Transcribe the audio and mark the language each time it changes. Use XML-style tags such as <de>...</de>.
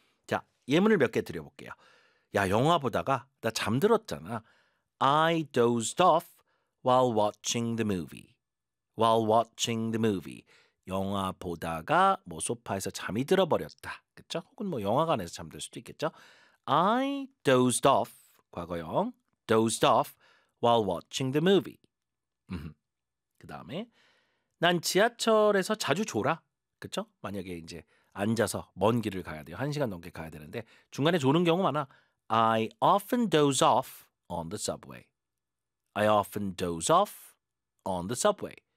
<ko>자, 예문을 몇 개 드려볼게요. 야, 영화 보다가 나 잠들었잖아.</ko> <en>I dozed off while watching the movie. While watching the movie.</en> <ko>영화 보다가 뭐 소파에서 잠이 들어버렸다. 그렇죠? 혹은 뭐 영화관에서 잠들 수도 있겠죠?</ko> <en>I dozed off,</en> <ko>과거형,</ko> <en>dozed off while watching the movie.</en> <ko>그 다음에 난 지하철에서 자주 졸아. 그렇죠? 만약에 이제 앉아서 먼 길을 가야 돼요. 한 시간 넘게 가야 되는데 중간에 조는 경우 많아.</ko> <en>I often doze off on the subway. I often doze off on the subway.</en>